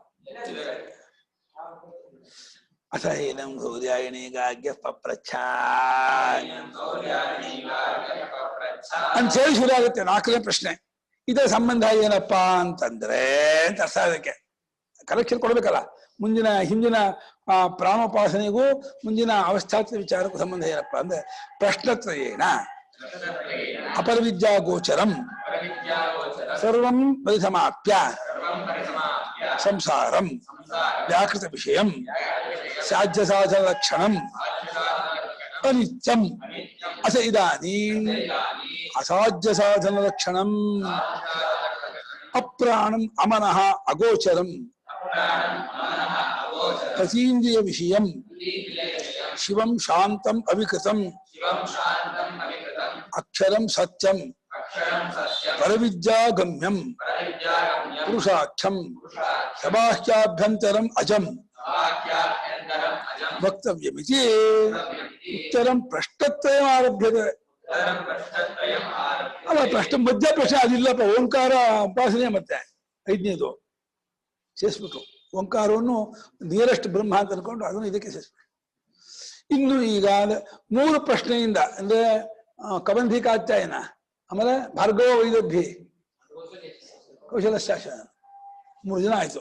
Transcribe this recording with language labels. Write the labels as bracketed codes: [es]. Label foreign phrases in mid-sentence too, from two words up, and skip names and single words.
[sa] ಅಥ ಏನಂ ಗೌರ್ಯಾಯಣಿಗಾಗ್ಯ ಪಪ್ರಚ್ಛ [kn] ಅಂತ ಹೇಳಿ ಶುರು ಆಗುತ್ತೆ 4ನೇ ಪ್ರಶ್ನೆ. ಇದರ ಸಂಬಂಧ ಏನಪ್ಪಾ ಅಂತಂದ್ರೆ ಅಂತ ಅರ್ಥ. ಅದಕ್ಕೆ ಕರೆಕ್ಷನ್ ಕೊಡ್ಬೇಕಲ್ಲ. ಹಿಂದಿನ ಪ್ರಾಣೋಪಾಸನೆಗೂ ಮುಂದಿನ ಅವಸ್ಥಾತ್ವ ವಿಚಾರಕ್ಕೂ ಸಂಬಂಧ ಏನಪ್ಪಾ ಅಂದ್ರೆ [sa] ಪ್ರಶ್ನತ್ರಯೇನ ಅಪರವಿದ್ಯಾ ಗೋಚರಂ ಸರ್ವಂ ಪರಿಸಮಾಪ್ಯ ಸಂಸಾರಂ ವ್ಯಾಕೃತ ವಿಷಯಂ ಸಾಧ್ಯ ಸಾಧನ ಲಕ್ಷಣಂ ಅನಿತ್ಯಂ ಅಸ ಇದಾನೀಂ ಅಸಾಧ್ಯ ಸಾಧನ ಲಕ್ಷಣಂ ಅಪ್ರಾಣಂ ಅಮನಃ ಅಗೋಚರಂ ಅತೀಂದ್ರಿಯ ವಿಷಯಂ ಶಿವಂ ಶಾಂತಂ ಅವಿಕೃತಂ ಅಕ್ಷರಂ ಸತ್ಯಂ ಪರವಿದ್ಯಾಗಮ್ಯಂ ಪುರುಷಾಖ್ಯಂ ಸಬಾಹ್ಯಾಭ್ಯಂತರಂ ಅಜಂ ವಕ್ತವ್ಯಮಿತಿ ಉತ್ತರಂ ಪ್ರಶ್ನತ್ರಯಂ ಆರಭ್ಯತೆ. [kn] ಅಲ್ಲ, ಪ್ರಶ್ನೆ ಮಧ್ಯ ಪ್ರಶ್ನೆ ಅದಿಲ್ಲಪ್ಪ. ಓಂಕಾರ ಉಪಾಸನೆ ಮತ್ತೆ 5ನೇದು ಸೇರಿಸ್ಬಿಟ್ಟು ಓಂಕಾರವನ್ನು ನಿಯರೆಸ್ಟ್ ಬ್ರಹ್ಮ ಅಂತ ಅನ್ಕೊಂಡು ಅದನ್ನು ಇದಕ್ಕೆ ಸೇರಿಸ್ಬಿಟ್ಟು ಇನ್ನು ಈಗ 3 ಪ್ರಶ್ನೆಯಿಂದ ಅಂದ್ರೆ ಕಬಂಧಿಕಾಧ್ಯಾಯನ, ಆಮೇಲೆ ಭಾರ್ಗವ ವೈದಗ್ಧಿ, ಕೌಶಲ ಶಾಸನ 3 ಜನ ಆಯ್ತು.